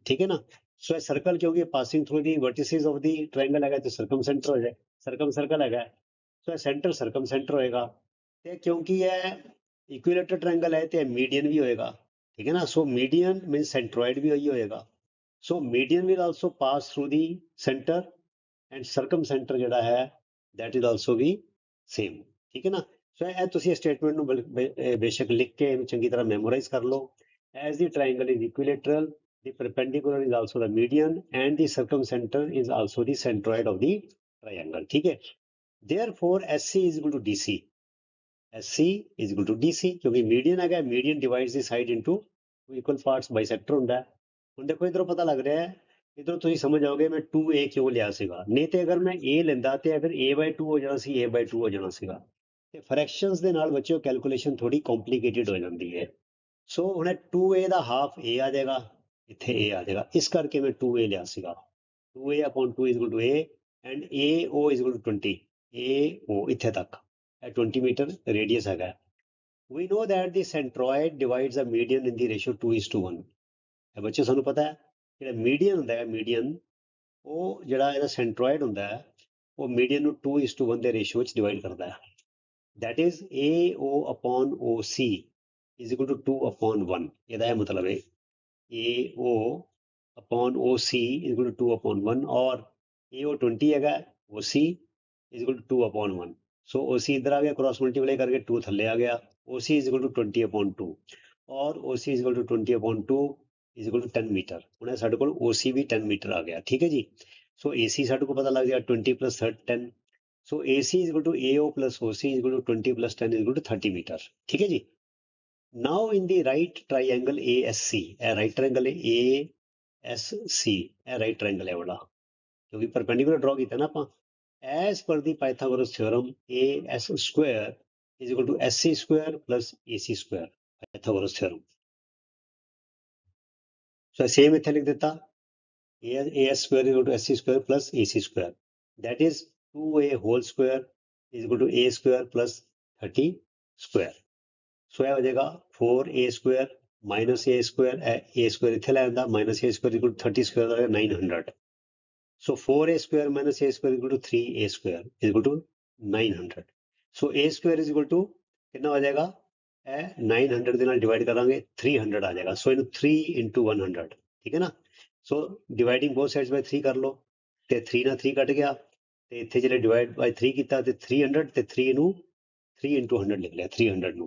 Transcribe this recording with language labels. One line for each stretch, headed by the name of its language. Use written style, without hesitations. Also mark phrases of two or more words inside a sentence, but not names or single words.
Punjabi: ਠੀਕ ਹੈ ਨਾ, ਸੋ ਇਹ ਸਰਕਲ ਕਿਉਂਕਿ
English: passing through the vertices of the triangle
Punjabi: ਹੈਗਾ ਤੇ ਸਰਕਮ ਸੈਂਟਰ ਹੋ ਜਾਏ, ਸਰਕਮ ਸਰਕਲ ਹੈਗਾ, ਸੋ ਇਹ
English: centre circumcentre
Punjabi: ਹੋਏਗਾ। ਤੇ ਕਿਉਂਕਿ ਇਹ
English: equilateral triangle
Punjabi: ਹੈ ਤੇ ਮੀਡੀਅਨ ਵੀ ਹੋਏਗਾ। ਠੀਕ ਹੈ ਨਾ,
English: so median mean centroid
Punjabi: ਵੀ ਉਹੀ ਹੋਏਗਾ।
English: So median will also pass through the centre and circumcentre
Punjabi: ਜਿਹੜਾ ਹੈ
English: that is also be same।
Punjabi: ਠੀਕ ਹੈ ਨਾ, ਸੋ ਇਹ ਤੁਸੀਂ ਸਟੇਟਮੈਂਟ ਨੂੰ ਬੇਸ਼ੱਕ ਲਿਖ ਕੇ ਇਹਨੂੰ ਚੰਗੀ ਤਰ੍ਹਾਂ ਮੈਮੋਰਾਈਜ਼ ਕਰ ਲਓ।
English: as the triangle is equilateral, the perpendicular is also the median and the circumcenter is also the centroid of the triangle।
Punjabi: ਠੀਕ ਹੈ,
English: therefore SC is equal to DC। SC is equal to DC
Punjabi: ਕਿਉਂਕਿ ਮੀਡੀਅਨ ਹੈਗਾ,
English: median divides the side into equal parts,
Punjabi: ਬਾਈਸੈਕਟਰ ਹੁੰਦਾ। ਹੁਣ ਦੇਖੋ ਇਧਰੋਂ ਪਤਾ ਲੱਗ ਰਿਹਾ ਹੈ, ਇਧਰੋਂ ਤੁਸੀਂ ਸਮਝ ਆਓਗੇ ਮੈਂ 2A ਕਿਉਂ ਲਿਆ ਸੀਗਾ। ਨਹੀਂ ਤੇ ਅਗਰ ਮੈਂ A ਲੈਂਦਾ ਤੇ ਫਿਰ A/2 ਹੋ ਜਾਣਾ ਸੀ, A/2 ਹੋ ਜਾਣਾ ਸੀਗਾ। ਤੇ ਫਰੈਕਸ਼ਨਸ ਦੇ ਨਾਲ ਬੱਚਿਓ ਕੈਲਕੂਲੇਸ਼ਨ ਥੋੜੀ ਕੰਪਲਿਕੇਟਿਡ ਹੋ ਜਾਂਦੀ ਹੈ। ਸੋ ਹੁਣ 2A ਦਾ ਹਾਫ A ਆ ਜਾਏਗਾ, ਇੱਥੇ A ਆ ਜਾਏਗਾ, ਇਸ ਕਰਕੇ ਮੈਂ 2A ਲਿਆ ਸੀਗਾ।
English: 2A/2 is equal to A and AO is equal to 20।
Punjabi: AO ਇੱਥੇ ਤੱਕ ਇਹ 20 ਮੀਟਰ ਰੇਡੀਅਸ ਹੈਗਾ।
English: We know that the centroid divides a median in the ratio 2:1।
Punjabi: ਬੱਚੇ ਸਾਨੂੰ ਪਤਾ ਹੈ ਜਿਹੜਾ ਮੀਡੀਅਨ ਹੁੰਦਾ ਹੈ ਮੀਡੀਅਨ, ਉਹ ਜਿਹੜਾ ਇਹਦਾ ਸੈਂਟਰੋਇਡ ਹੁੰਦਾ ਹੈ ਉਹ ਮੀਡੀਅਨ ਨੂੰ 2:1 ਦੇ ਰੇਸ਼ੋ ਵਿੱਚ ਡਿਵਾਈਡ ਕਰਦਾ ਹੈ।
English: that is AO upon OC is equal to 2/1।
Punjabi: ਇਹਦਾ ਇਹ ਮਤਲਬ ਹੈ
English: AO upon OC is equal to 2/1 और AO 20 ਹੈਗਾ, OC is equal to 2/1। सो OC
Hindi: इधर आ गया,
English: cross multiply
Hindi: करके 2 थल्ले आ गया,
English: OC is equal to 20/2 और OC is equal to 20/2 is equal to 10 मीटर।
Punjabi: ਹੁਣ ਸਾਡੇ ਕੋਲ OC ਵੀ 10 मीटर
Hindi: आ गया, ठीक है जी।
Punjabi: सो AC ਸਾਡੇ ਕੋਲ ਪਤਾ ਲੱਗ ਗਿਆ 20 plus 10।
English: So AC is equal to AO plus OC is equal to 20 plus 10 is equal to 30 मीटर,
Hindi: ठीक है जी।
English: Now in the right triangle ASC, right triangle ASC, right triangle
Hindi: है वाला, क्योंकि परपेंडिकुलर ड्रॉ किया ना आप।
English: As per the Pythagoras theorem, AS square is equal to SC square plus AC square, Pythagoras theorem। So same
Punjabi: ਇੱਥੇ ਲਿਖ ਦਿੰਦਾ,
English: AS square is equal to SC square plus AC square, that is 2A whole square is equal to A square plus 30 square। सो
Hindi: यह हो जाएगा
English: 4A square minus A square, A square
Punjabi: ਇੱਥੇ ਲੈ ਆਂਦਾ,
English: minus A square equal to 30 square
Hindi: हो जाएगा
English: 900। So 4A square minus A square equal to 3A square is equal to 900। So A square is equal to
Hindi: कितना हो जाएगा,
English: 900
Punjabi: ਦੇ ਨਾਲ ਡਿਵਾਈਡ ਕਰਾਂਗੇ
English: 300
Punjabi: ਆ ਜਾਏਗਾ। ਸੋ ਇਹਨੂੰ 3 into 100, ਠੀਕ ਹੈ ਨਾ। ਸੋ
English: dividing both sides by 3
Punjabi: ਕਰ ਲਓ, ਤੇ 3 ਨਾਲ 3 ਕੱਟ ਗਿਆ, ਤੇ ਇੱਥੇ ਜਿਹੜੇ
English: divide by 3
Punjabi: ਕੀਤਾ ਤੇ 300 ਤੇ 3 ਨੂੰ 3 into 100 ਲਿਖ ਲਿਆ 300 ਨੂੰ।